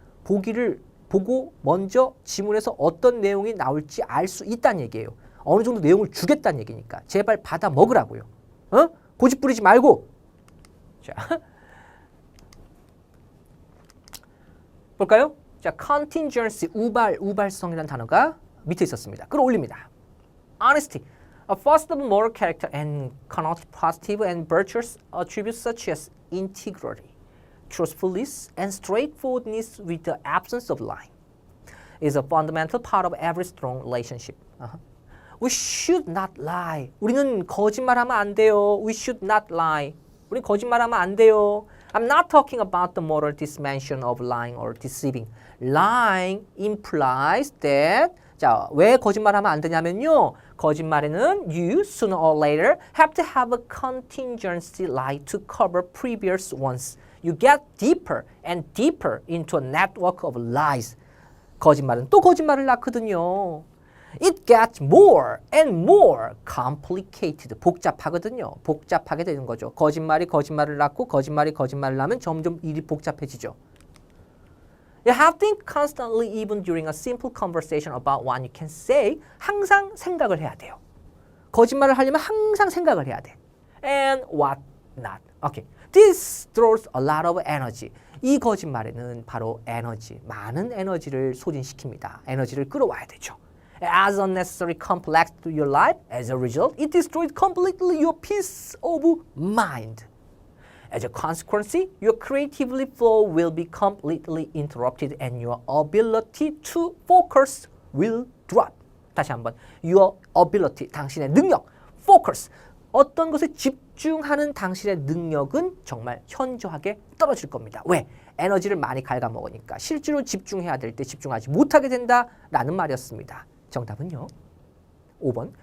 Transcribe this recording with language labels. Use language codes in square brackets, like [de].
[ko] 보기를 보고 먼저 지문에서 어떤 내용이 나올지 알 수 있다는 얘기예요. 어느 정도 내용을 주겠다는 얘기니까 제발 받아 먹으라고요. 고집 부리지 말고. 자, 볼까요? 자, contingency, 우발성이라는 단어가 밑에 있었습니다. 끌어올립니다. [en] Honesty, a first of moral character and connotes positive and virtuous attributes such as integrity, truthfulness, and straightforwardness with the absence of lying. Is a fundamental part of every strong relationship. We should not lie. [ko] 우리는 거짓말하면 안 돼요. [en] We should not lie. [ko] 우리는 거짓말하면 안 돼요. [en] I'm not talking about the moral dimension of lying or deceiving. Lying implies that [ko] 자, 왜 거짓말하면 안 되냐면요. 거짓말에는 [en] you sooner or later have to have a contingency lie to cover previous ones. You get deeper and deeper into a network of lies. [ko] 거짓말은 또 거짓말을 낳거든요. [en] It gets more and more complicated. [ko] 복잡하거든요. 복잡하게 되는 거죠. 거짓말이 거짓말을 낳고 거짓말이 거짓말을 낳으면 점점 일이 복잡해지죠. [en] You have to think constantly even during a simple conversation about what you can say. [ko] 항상 생각을 해야 돼요. 거짓말을 하려면 항상 생각을 해야 돼. [en] And what not. Okay. This draws a lot of energy. [ko] 이 거짓말에는 바로 에너지, 많은 에너지를 소진시킵니다. 에너지를 끌어와야 되죠. [en] As unnecessary complex to your life, as a result, it destroys completely your peace of mind. As a consequence, your creativity flow will be completely interrupted and your ability to focus will drop. [ko] 다시 한번, [en] your ability, [ko] 당신의 능력, focus, 어떤 것에 집중하는 당신의 능력은 정말 현저하게 떨어질 겁니다. 왜? 에너지를 많이 갉아먹으니까 실제로 집중해야 될 때 집중하지 못하게 된다라는 말이었습니다. 정답은요. 5번.